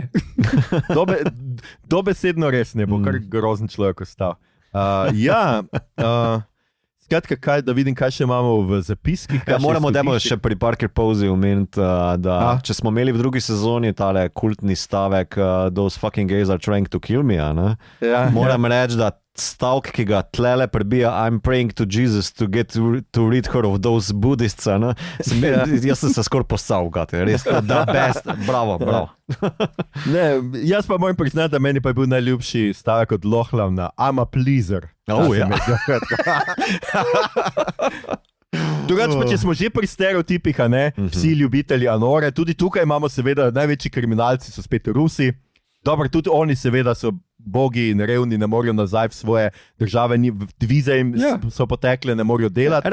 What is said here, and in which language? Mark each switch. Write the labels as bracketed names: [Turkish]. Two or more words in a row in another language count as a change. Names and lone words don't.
[Slovenian] Dobesedno res ne bo, kar grozen človek ostal. Skratka, da vidim, kaj še imamo v zapiskih. Moramo še pri Parker Posey omeniti, da če smo imeli v drugi sezoni tale kultni stavek [English] Those fucking gays are trying to kill me, [Slovenian] moram reči, da stavek, ki ga tlele prebija [English] I'm praying to Jesus to get to rid her of those Buddhists, [Slovenian] jaz sem se skoraj postal, res, [English] the best, [Slovenian] bravo. Ne, jaz pa moram priznati, da meni pa je bil najljubši stavek od Lohlavna, [English] I'm a pleaser. [Slovenian] Drugače pa, če smo že pri stereotipih, vsi ljubitelji Anore, tudi tukaj imamo seveda največji kriminalci so spet Rusi. Dobro, tudi oni seveda so bogi in revni, ne morejo nazaj v svoje države, vize jim so potekle, ne morejo delati.